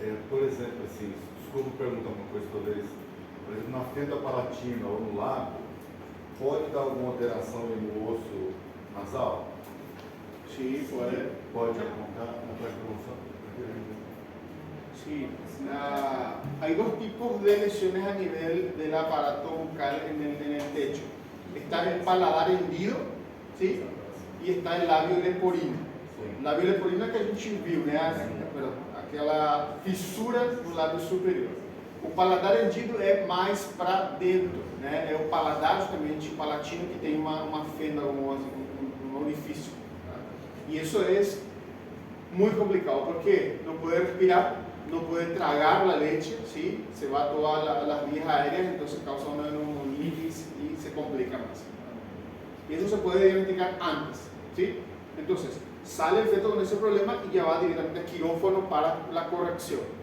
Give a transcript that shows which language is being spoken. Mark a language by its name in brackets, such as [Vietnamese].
[Portuguese] por exemplo, assim, desculpa perguntar uma coisa toda vez. Por exemplo, na fenda palatina ou no lábio, pode dar alguma alteração no osso nasal? [Spanish] Sí, puede. [Portuguese] Pode apontar na promoção? [Spanish] Sí, hay 2 tipos de lesiones a nivel del aparato bucal en el techo. Está el paladar hendido, ¿sí? Y está el labio leporino. [Portuguese] O labio leporino é que a gente viu, né? Aquela fissura no lábio superior. O paladar hendido é mais para dentro, né? É o paladar, justamente, o palatino, que tem uma fenda, um orifício. Tá? E isso é muito complicado, porque não pode respirar, [Spanish] no puede tragar la leche, ¿sí? Se va a todas las vías aéreas, entonces causa una neumonitis y se complica más. Y eso se puede diagnosticar antes, ¿sí? Entonces, sale el feto con ese problema y ya va directamente a quirófano para la corrección.